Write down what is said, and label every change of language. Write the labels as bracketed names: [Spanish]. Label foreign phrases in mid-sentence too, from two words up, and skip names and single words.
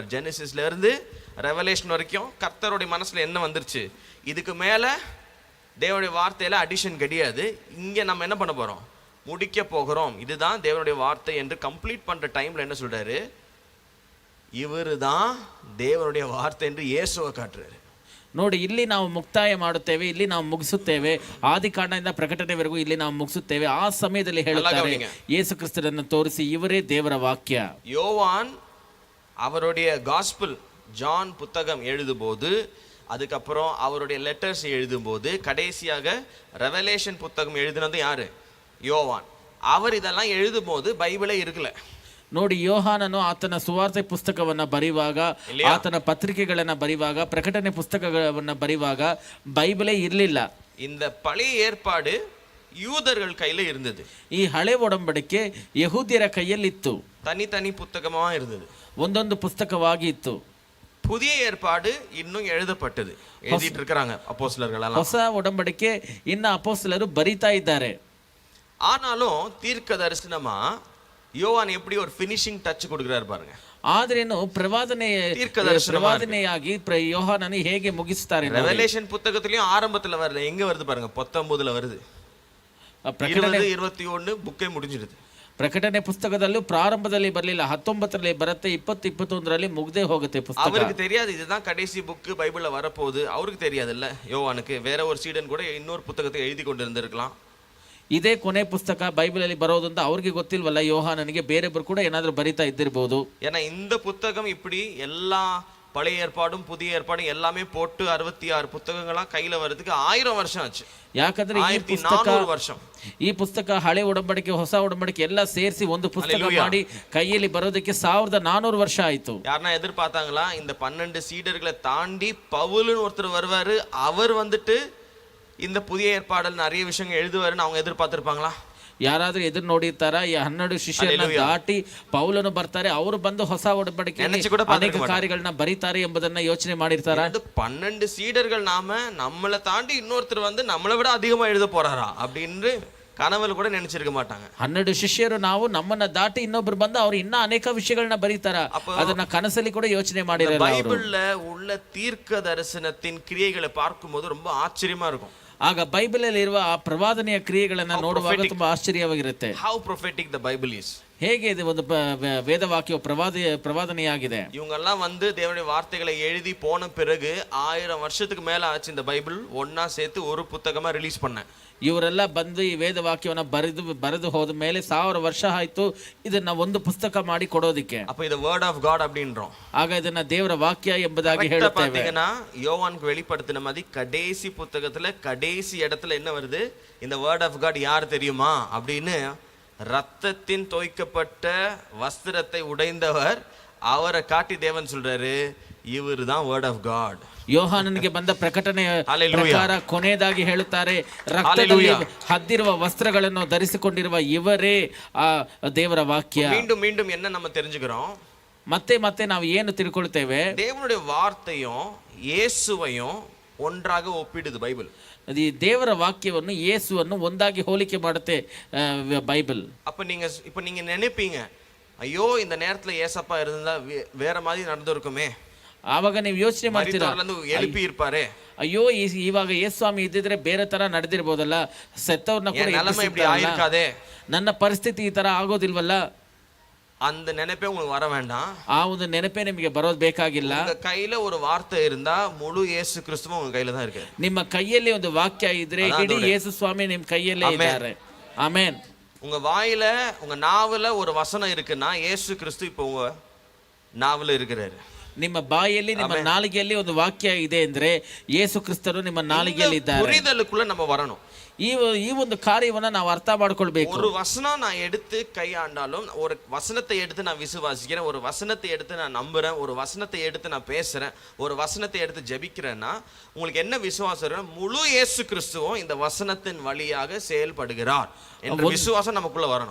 [Tamil] ஜெனசிஸ்ல இருந்து ரெவலேஷன் வரைக்கும் கர்த்தருடைய மனசுல என்ன வந்துருச்சு, இதுக்கு மேல தேவனுடைய வார்த்தையில அடிஷன் கிடையாது. இங்க நம்ம என்ன பண்ண போறோம்? முடிக்க போகிறோம். இதுதான் தேவனுடைய வார்த்தை என்று கம்ப்ளீட் பண்ற டைம்ல என்ன சொல்றாரு? இவரு தான் தேவனுடைய வார்த்தை என்று இயேசுவை காட்டுறாரு. [Kannada] ನೋಡಿ, ಇಲ್ಲಿ ನಾವು ಮುಕ್ತಾಯ ಮಾಡುತ್ತೇವೆ, ಇಲ್ಲಿ ನಾವು ಮುಗಿಸುತ್ತೇವೆ. ಆದಿಕಾಂಡದಿಂದ ಪ್ರಕಟಣೆವರೆಗೂ ಇಲ್ಲಿ ನಾವು ಮುಗಿಸುತ್ತೇವೆ. ಆ ಸಮಯದಲ್ಲಿ ಹೇಳುತ್ತಾರೆ, ಯೇಸು ಕ್ರಿಸ್ತನನ್ನು ತೋರಿಸಿ ಇವರೇ ದೇವರ ವಾಕ್ಯ. [Tamil] யோவான் அவருடைய காஸ்பல் ஜான் புத்தகம் எழுதும்போது, அதுக்கப்புறம் அவருடைய லெட்டர்ஸ் எழுதும்போது, கடைசியாக ரெவலேஷன் புத்தகம் எழுதினது யாரு? யோவான். அவர் இதெல்லாம் எழுதும்போது பைபிளே இருக்கல. [Kannada] ನೋಡಿ, ಯೋಹಾನನು ಆತನ ಸುವಾರ್ತೆ ಪುಸ್ತಕವನ್ನ ಬರೆಯುವಾಗ, ಆತನ ಪತ್ರಿಕೆಗಳನ್ನ ಬರೆಯುವಾಗ, ಪ್ರಕಟಣೆ ಪುಸ್ತಕಗಳನ್ನ ಬರೆಯುವಾಗ ಬೈಬಲೇ ಇರಲಿಲ್ಲ. [Tamil] இந்த பழைய ஏற்பாடு யூதர்கள் கையில இருந்தது. [Kannada] ಈ ಹಳೆ ಒಡಂಬಡಿಕೆ ಯಹೂದ್ಯರ ಕೈಯಲ್ಲಿತ್ತು. [Tamil] தனித்தனி புத்தகமா இருந்தது, [Kannada] ಒಂದೊಂದು ಪುಸ್ತಕವಾಗಿ ಇತ್ತು. [Tamil] புதிய ஏற்பாடு இன்னும் எழுதப்பட்டது, எழுதிட்டு இருக்கிறாங்க அப்போஸ்தலர்கள் எல்லாம். [Kannada] ಹೊಸ ಒಡಂಬಡಿಕೆ ಇನ್ನ ಅಪೊಸ್ತಲರು ಬರಿತಾ ಇದ್ದಾರೆ. [Tamil] ஆனாலும் தீர்க்க தரிசனமா யோவான் எப்படி ஒரு [English] finishing touch [Tamil] கொடுக்குறாரு பாருங்க. [Kannada] ಆದ್ರೇನು ಪ್ರವಾದನೆಯಾಗಿ ಯೋಹಾನನು ಹೇಗೆ ಮುಗಿಸ್ತಾರೆ. [Tamil] ரெவலேஷன் புத்தகத்திலயும் ஆரம்பத்துல வரல, எங்க வருது பாருங்க, 19ல வருது. 20-21 புக்கே முடிஞ்சிடுது. [Kannada] ಪ್ರಕಟಣೆ ಪುಸ್ತಕದಲ್ಲೂ ಪ್ರಾರಂಭದಲ್ಲಿ ಬರಲಿಲ್ಲ, 19ರಲ್ಲಿ ಬರುತ್ತೆ, 20-21ರಲ್ಲಿ ಮುಗ್ದೇ ಹೋಗುತ್ತೆ ಪುಸ್ತಕ. [Tamil] அவருக்கு தெரியாது இதுதான் கடைசி புக் பைபிள்ல வரப்போகுது, அவருக்கு தெரியாதுல்ல யோவானுக்கு. வேற ஒரு சீடன் கூட இன்னொரு புத்தகத்தை எழுதி கொண்டு இருந்திருக்கலாம். [Kannada] ಇದೇ ಕೊನೆ ಪುಸ್ತಕ ಬೈಬಲ್ ಅಲ್ಲಿ ಬರೋದು ಅಂತ ಅವ್ರಿಗೆ ಗೊತ್ತಿಲ್ವಲ್ಲ, ಯೋಹಾನನಿಗೆ ಬೇರೆಯವರು ಕೂಡ ಏನಾದ್ರೂ ಬರಿತಾ ಇದ್ದಿರಬಹುದು. [Tamil] ஏன்னா இந்த புத்தகம் இப்படி எல்லா பழைய ஏற்பாடும் புதிய ஏற்பாடும் எல்லாமே போட்டு 66 புத்தகங்களா கையில வரதுக்கு 1000 வருஷம் ஆச்சு. [Kannada] ಯಾಕಂದ್ರೆ ಈ ಪುಸ್ತಕ ಹಳೆ ಒಡಂಬಡಿಕೆ ಹೊಸ ಒಡಂಬಡಿಕೆ ಎಲ್ಲ ಸೇರಿಸಿ ಒಂದು ಪುಸ್ತಕ ಮಾಡಿ ಕೈಯಲ್ಲಿ ಬರೋದಕ್ಕೆ 1400 ವರ್ಷ ಆಯ್ತು. [Tamil] யாரனா எதிர்பார்த்தாங்களா இந்த 12 சீடர்களை தாண்டி பவுல்னு ஒருத்தர் வருவாரு, அவர் வந்துட்டு இந்த புதிய ஏற்பாடல் நிறைய விஷயங்கள் எழுதுவாருன்னு அவங்க எதிர்பார்த்திருப்பாங்களா? [Kannada] ಯಾರಾದ್ರೂ ಎದುರು ನೋಡಿರ್ತಾರ? 12 ಶಿಷ್ಯರನ್ನ ದಾಟಿ ಪೌಲನು ಬರ್ತಾರೆ, ಅವರು ಬಂದು ಹೊಸ ಒಡಂಬಡಿಕೆ ಅನೇಕ ಕಾರ್ಯಗಳನ್ನ ಬರೀತಾರೆ ಎಂಬುದನ್ನ ಯೋಚನೆ ಮಾಡಿರ್ತಾರ? [Tamil] 12 சீடர்கள் நம்மளை தாண்டி இன்னொருத்தர் வந்து நம்மளை விட அதிகமா எழுத போறாரா அப்படின்னு கனவுல கூட நினைச்சிருக்க மாட்டாங்க. [Kannada] 12 ಶಿಷ್ಯರು ನಾವು ನಮ್ಮನ್ನ ದಾಟಿ ಇನ್ನೊಬ್ರು ಬಂದು ಅವ್ರು ಇನ್ನ ಅನೇಕ ವಿಷಯಗಳನ್ನ ಬರೀತಾರ, ಅದನ್ನ ಕನಸಲ್ಲಿ ಕೂಡ ಯೋಚನೆ ಮಾಡಿರಲ್ಲ. [Tamil] பைபிள்ல உள்ள தீர்க்க தரிசனத்தின் கிரியைகளை பார்க்கும்போது ரொம்ப ஆச்சரியமா இருக்கும். [Kannada] ಆಗ ಬೈಬಲ್ ಅಲ್ಲಿ ಇರುವ ಆ ಪ್ರವಾದನೆಯ ಕ್ರಿಯೆಗಳನ್ನ ನೋಡುವಾಗ ತುಂಬಾ ಆಶ್ಚರ್ಯವಾಗಿರುತ್ತೆ. [English] How prophetic the Bible is. [Kannada] ಹೇಗೆ ಇದು ಒಂದು ವೇದವಾಕ್ಯ ಪ್ರವಾದನೆಯಾಗಿದೆ. [Tamil] இவங்கெல்லாம் வந்து தேவனுடைய வார்த்தைகளை எழுதி போன பிறகு 1000 வருஷத்துக்கு மேல ஆச்சு இந்த பைபிள் ஒண்ணா சேர்த்து ஒரு புத்தகமா ரிலீஸ் பண்ண. [Kannada] ಇವರೆಲ್ಲ ಬಂದು ಈ ವೇದವಾಕ್ಯವನ್ನ ಬರೆದು ಹೋದ ಮೇಲೆ 1000 ವರ್ಷ ಆಯ್ತು ಇದನ್ನ ಒಂದು ಪುಸ್ತಕ ಮಾಡಿ ಕೊಡೋದಿಕ್ಕೆ. [Tamil] அப்ப இது [English] word of God [Tamil] அப்படின்றோம். [Kannada] ಆಗ ಇದನ್ನ ದೇವರ ವಾಕ್ಯ ಎಂಬುದಾಗಿ ಹೇಳುತ್ತೇವೆ. [Tamil] பாத்தீங்கன்னா யோவானுக்கு வெளிப்படுத்தின மாதிரி கடைசி புத்தகத்துல கடைசி இடத்துல என்ன வருது, இந்த [English] word of God [Tamil] யார் தெரியுமா அப்படின்னு, ரத்தத்தின் தோய்க்கப்பட்ட வஸ்திரத்தை உடைந்தவர், அவரை காட்டி தேவன் சொல்றாரு இவர் தான் [English] word of God. [Kannada] ಯೋಹಾನನಿಗೆ ಬಂದ ಪ್ರಕಟಣೆ ಪ್ರಕಾರ ಕೊನೆಯದಾಗಿ ಹೇಳುತ್ತಾರೆ, ರಕ್ತದಲ್ಲಿ ಹದ್ದಿರುವ ವಸ್ತ್ರಗಳನ್ನು ಧರಿಸಿಕೊಂಡಿರುವ ಇವರೇ ಆ ದೇವರ ವಾಕ್ಯ. [Tamil] மீண்டும் மீண்டும் என்ன நம்ம தெரிஞ்சுக்கிறோம், [Kannada] ಮತ್ತೆ ನಾವು ಏನು ತಿಳ್ಕೊಳ್ತೇವೆ, [Tamil] தேவனுடைய வார்த்தையும் இயேசுவையும் ஒன்றாக ஒப்பிடுது பைபிள். [Kannada] ಈ ದೇವರ ವಾಕ್ಯವನ್ನು ಯೇಸುವನ್ನು ಒಂದಾಗಿ ಹೋಲಿಕೆ ಮಾಡುತ್ತೆ ಬೈಬಲ್. [Tamil] இப்ப நீங்க நினைப்பீங்க, ஐயோ இந்த நேரத்துல ஏசப்பா இருந்தா வேற மாதிரி நடந்திருக்குமே. [Kannada] ಆವಾಗ ನೀವು ಯೋಚನೆ ಮಾಡ್ತೀರಾ, [Tamil] எழுப்பಿ இருப்பாரே, [Kannada] ಅಯ್ಯೋ ಇವಾಗ ಯೇಸುಸ್ವಾಮಿ ಇದ್ದಿದ್ರೆ ಬೇರೆ ತರ ನಡೆದಿರ್ಬೋದಲ್ಲ, ಸತ್ತವ್ರನ್ನ ಕೂಡ ನನ್ನ ಪರಿಸ್ಥಿತಿ ಈ ತರ ಆಗೋದಿಲ್ವಲ್ಲ. [Tamil] அந்த நினைப்பே உங்களுக்கு வர வேண்டாம். [Kannada] ಆ ಒಂದು ನೆನಪೇ ನಿಮಗೆ ಬರೋದು ಬೇಕಾಗಿಲ್ಲ. [Tamil] உங்க கையில ஒரு வார்த்தை இருந்தா முழு இயேசு கிறிஸ்துவும் உங்க கையில தான் இருக்கு. [Kannada] ನಿಮ್ಮ ಕೈಯಲ್ಲಿ ಒಂದು ವಾಕ್ಯ ಇದ್ರೆ ಇಡೀ ಯೇಸು ಸ್ವಾಮಿ ನಿಮ್ಮ ಕೈಯಲ್ಲೇ ಇದ್ದಾರೆ. ಆಮೆನ್. [Tamil] உங்க வாயில உங்க நாவுல ஒரு வசனம் இருக்குன்னா இயேசு கிறிஸ்து இப்போ உங்க நாவுல இருக்கிறாரு. [Kannada] ನಿಮ್ಮ ಬಾಯಲ್ಲಿ ನಿಮ್ಮ ನಾಲಿಗೆಯಲ್ಲಿ ಒಂದು ವಾಕ್ಯ ಇದೆ ಅಂದ್ರೆ ಯೇಸು ಕ್ರಿಸ್ತರು ನಿಮ್ಮ ನಾಲಿಗೆಯಲ್ಲಿ ಇದ್ದಾರೆ. [Tamil] புரிதலுக்குள்ள நம்ம வரணும். [Kannada] ಈ ಒಂದು ಕಾರ್ಯವನ್ನ ನಾವು ಅರ್ಥ ಮಾಡ್ಕೊಳ್ಬೇಕು. [Tamil] ஒரு வசனம் நான் எடுத்து கையாண்டாலும், ஒரு வசனத்தை எடுத்து நான் விசுவாசிக்கிறேன், ஒரு வசனத்தை எடுத்து நான் நம்புறேன், ஒரு வசனத்தை எடுத்து நான் பேசுறேன், ஒரு வசனத்தை எடுத்து ஜெபிக்கிறேன்னா உங்களுக்கு என்ன விசுவாசம், முழு இயேசு கிறிஸ்துவும் இந்த வசனத்தின் வழியாக செயல்படுகிறார் என்ற விசுவாசம் நமக்குள்ள வரணும்.